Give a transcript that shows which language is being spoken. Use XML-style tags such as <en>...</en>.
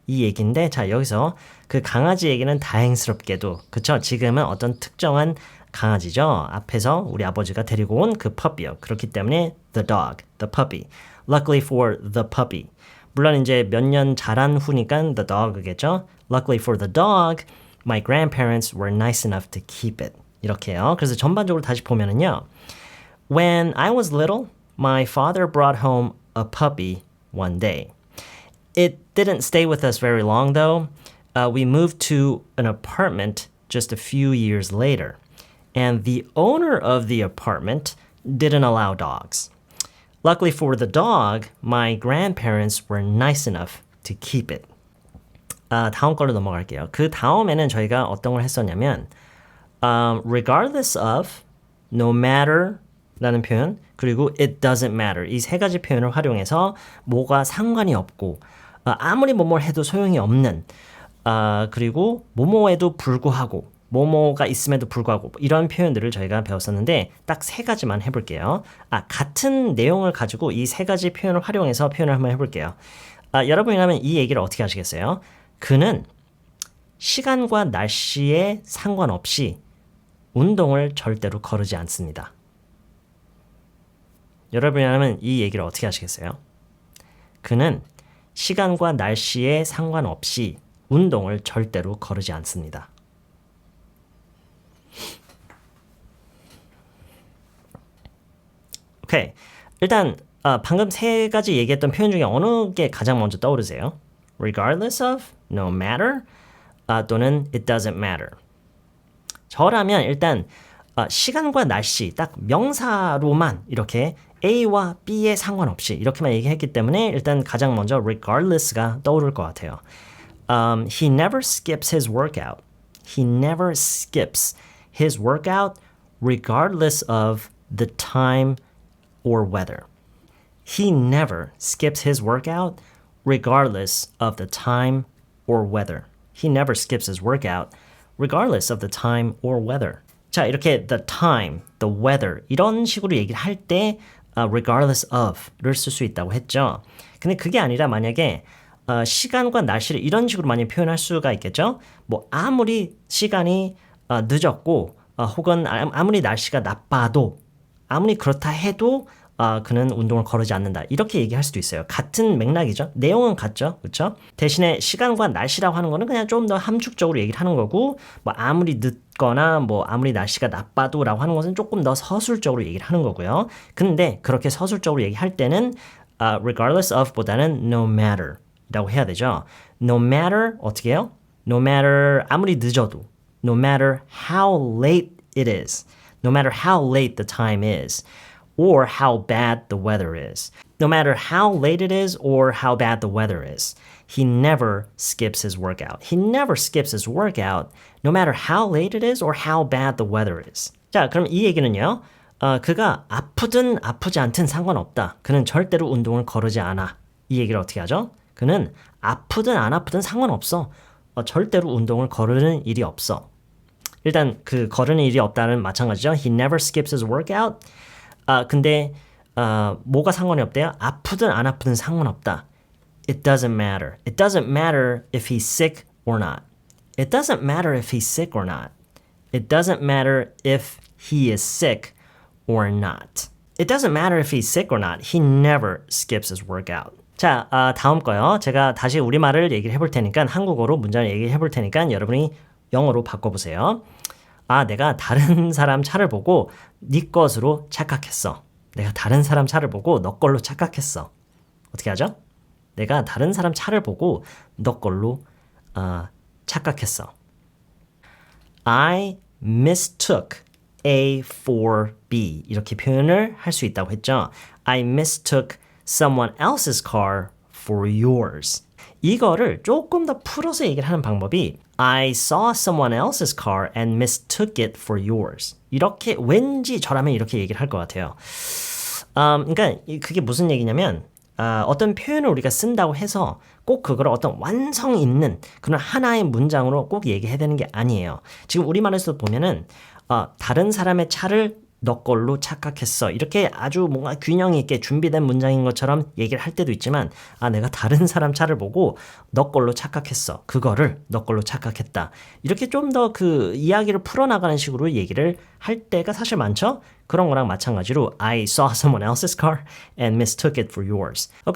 <ko>이 얘기인데 자 여기서 그 강아지에게는 다행스럽게도 그쵸? 지금은 어떤 특정한 강아지죠. 앞에서 우리 아버지가 데리고 온 그 펍이요. 그렇기 때문에</ko> <en>the dog, the puppy. Luckily for the puppy.</en> <ko>물론 이제 몇 년 자란 후니까</ko> <en>the dog</en> <ko>겠죠.</ko> <en>Luckily for the dog, my grandparents were nice enough to keep it.</en> <ko>이렇게요. 그래서 전반적으로 다시 보면은요.</ko> <en>When I was little, my father brought home a puppy one day. It didn't stay with us very long though. We moved to an apartment just a few years later. And the owner of the apartment didn't allow dogs. Luckily for the dog, my grandparents were nice enough to keep it.</en> <ko>다음 걸로 넘어갈게요. 그 다음에는 저희가 어떤 걸 했었냐면</ko> <en>regardless of, no matter</en> <ko>라는 표현 그리고</ko> <en>it doesn't matter</en> <ko>이 세 가지 표현을 활용해서 뭐가 상관이 없고 아무리 뭐뭘 해도 소용이 없는 그리고 뭐뭐에도 불구하고 뭐뭐가 있음에도 불구하고 이런 표현들을 저희가 배웠었는데 딱 세 가지만 해볼게요. 같은 내용을 가지고 이 세 가지 표현을 활용해서 표현을 한번 해볼게요. 여러분이라면 이 얘기를 어떻게 하시겠어요? 그는 시간과 날씨에 상관없이 운동을 절대로 거르지 않습니다. 여러분이라면 이 얘기를 어떻게 하시겠어요? 그는 시간과 날씨에 상관없이 운동을 절대로 거르지 않습니다. 오케이. 일단 방금 세 가지 얘기했던 표현 중에 어느 게 가장 먼저 떠오르세요?</ko> <en>Regardless of, no matter,</en> <ko>또는</ko> <en>it doesn't matter.</en> <ko>저라면 일단 시간과 날씨 딱 명사로만 이렇게 A와 B에 상관없이 이렇게만 얘기했기 때문에 일단 가장 먼저 regardless가 떠오를 것 같아요.</ko> <en>He never skips his workout. He never skips his workout regardless of the time or weather. He never skips his workout regardless of the time or weather. He never skips his workout regardless of the time or weather.</en> <ko>자, 이렇게</ko> <en>the time, the weather</en> <ko>이런 식으로 얘기를 할 때</ko> <en>regardless of</en> <ko>를 쓸 수 있다고 했죠. 근데 그게 아니라 만약에 시간과 날씨를 이런 식으로 많이 표현할 수가 있겠죠. 뭐 아무리 시간이 늦었고 혹은 아무리 날씨가 나빠도 아무리 그렇다 해도 그는 운동을 거르지 않는다. 이렇게 얘기할 수도 있어요. 같은 맥락이죠. 내용은 같죠. 그렇죠? 대신에 시간과 날씨라고 하는 거는 그냥 좀 더 함축적으로 얘기를 하는 거고 뭐 아무리 늦거나 뭐 아무리 날씨가 나빠도라고 하는 것은 조금 더 서술적으로 얘기를 하는 거고요. 근데 그렇게 서술적으로 얘기할 때는</ko> <en>regardless of</en> <ko>보다는</ko> <en>no matter</en> <ko>라고 해야 되죠.</ko> <en>No matter</en> <ko>어떻게 해요?</ko> <en>No matter</en> <ko>아무리 늦어도</ko> <en>No matter how late it is No matter how late the time is or how bad the weather is. No matter how late it is or how bad the weather is. He never skips his workout. He never skips his workout no matter how late it is or how bad the weather is.</en> <ko>자, 그럼 이 얘기는요. 그가 아프든 아프지 않든 상관없다. 그는 절대로 운동을 거르지 않아. 이 얘기를 어떻게 하죠? 그는 아프든 안 아프든 상관없어. 절대로 운동을 거르는 일이 없어. 일단 그 거르는 일이 없다는 마찬가지죠.</ko> <en>He never skips his workout.</en> <ko>근데 뭐가 상관이 없대요? 아프든 안 아프든 상관없다.</ko> <en>It doesn't matter. It doesn't matter if he's sick or not. It doesn't matter if he's sick or not. It doesn't matter if he is sick or not. It doesn't matter if he's sick or not. He never skips his workout.</en> <ko>자, 다음 거요. 제가 다시 우리말을 얘기를 해볼 테니까 한국어로 문장을 얘기를 해볼 테니까 여러분이 영어로 바꿔보세요. 내가 다른 사람 차를 보고 네 것으로 착각했어. 내가 다른 사람 차를 보고 너 걸로 착각했어. 어떻게 하죠? 내가 다른 사람 차를 보고 너 걸로 착각했어.</ko> <en>I mistook A for B</en> <ko>이렇게 표현을 할 수 있다고 했죠.</ko> <en>I mistook someone else's car for yours.</en> <ko>이거를 조금 더 풀어서 얘기를 하는 방법이</ko> <en>I saw someone else's car and mistook it for yours.</en> <ko>이렇게 왠지 저라면 이렇게 얘기를 할 것 같아요. 그러니까 그게 무슨 얘기냐면 어떤 표현을 우리가 쓴다고 해서 꼭 그걸 어떤 완성 있는 그런 하나의 문장으로 꼭 얘기해야 되는 게 아니에요. 지금 우리말에서 보면은 다른 사람의 차를 너 걸로 착각했어. 이렇게 아주 뭔가 균형 있게 준비된 문장인 것처럼 얘기를 할 때도 있지만 내가 다른 사람 차를 보고 너 걸로 착각했어. 그거를 너 걸로 착각했다. 이렇게 좀 더 그 이야기를 풀어나가는 식으로 얘기를 할 때가 사실 많죠? 그런 거랑 마찬가지로</ko> <en>I saw someone else's car and mistook it for yours.</en>